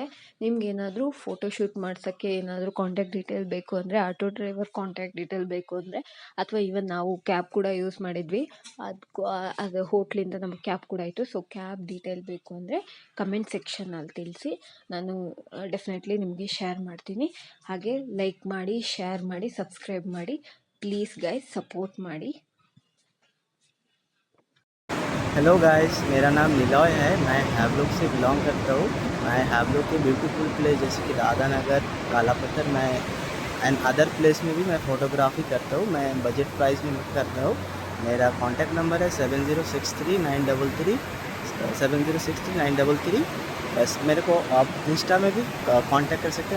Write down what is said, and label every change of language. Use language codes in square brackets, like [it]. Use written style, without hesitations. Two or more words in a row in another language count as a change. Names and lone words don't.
[kn] ನಿಮ್ಗೇನಾದರೂ [en] photo shoot [kn] ಮಾಡ್ಸೋಕ್ಕೆ ಏನಾದರೂ [en] contact detail [kn] ಬೇಕು ಅಂದರೆ, [en] auto driver contact detail [kn] ಬೇಕು ಅಂದರೆ, ಅಥವಾ ಈವನ್ ನಾವು ಕ್ಯಾಬ್ ಕೂಡ ಯೂಸ್ ಮಾಡಿದ್ವಿ, ಅದು ಹೋಟ್ಲಿಂದ ನಮಗೆ ಕ್ಯಾಬ್ ಕೂಡ ಆಯಿತು. ಸೊ [en] cab detail [kn] ಬೇಕು ಅಂದರೆ [en] comment sectionalli [kn] ತಿಳಿಸಿ, ನಾನು ಡೆಫಿನೆಟ್ಲಿ ನಿಮಗೆ ಶೇರ್ ಮಾಡ್ತೀನಿ. ಹಾಗೆ ಲೈಕ್ ಮಾಡಿ, ಶೇರ್ ಮಾಡಿ, ಸಬ್ಸ್ಕ್ರೈಬ್ ಮಾಡಿ. [en] please guys support ಮಾಡಿ. hello guys, [hi] मेरा नाम निलॉय है। मैं हैवलॉक से बिलोंग करता हूँ। मैं हैवलॉक के [en] beautiful place [hi] जैसे कि राधानगर, कालापत्थर में [en] and other place [hi] में भी मैं फ़ोटोग्राफी करता हूँ। मैं [en] budget price [hi] में करता हूँ। मेरा [en] contact number [hi] है 7063 बस मेरे को आप इंस्टा में भी कांटेक्ट कर सकते हैं।